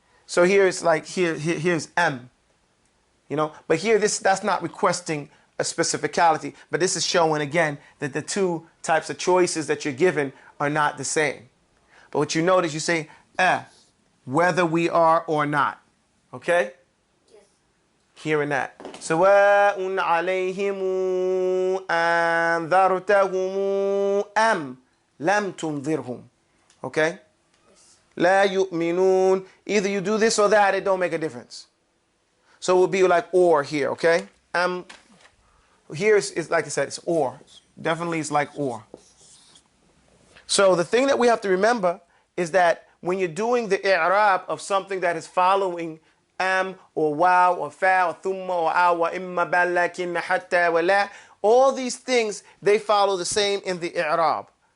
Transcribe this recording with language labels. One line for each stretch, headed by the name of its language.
English: So here it's like here's M. You know, but here that's not requesting a specificality, but this is showing again that the two types of choices that you're given are not the same. But what you notice, you say whether we are or not. Okay? Yes. Here and that.
Arabic: سواء عليهم أنذرتهم أم لم تنذرهم. Okay? لا يؤمنون.
English: Either you do this or that, it don't make a difference. So it would be like or here, okay? Here is like I said, it's or. Definitely it's like or. So the thing that we have to remember is that when you're doing the i'rab of something that is following am or wow or fa or thumma or awa imma bal lakin hatta wa la, all these things, they follow the same in the i'rab.